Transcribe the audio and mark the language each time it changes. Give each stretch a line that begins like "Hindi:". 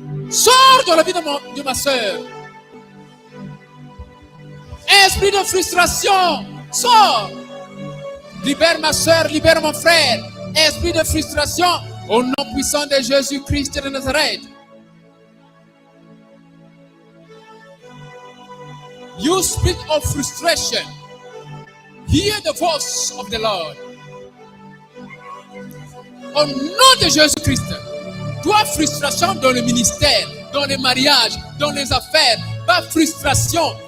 French: Sors dans la vie de ma soeur. Esprit de frustration, sors. Libère ma soeur, libère mon frère. Esprit de frustration, au nom puissant de Jésus-Christ de Nazareth.
English: You spirit of frustration, hear the voice of the Lord.
French: Au nom de Jésus-Christ. Toi, frustration dans le ministère, dans les mariages, dans les affaires, pas frustration.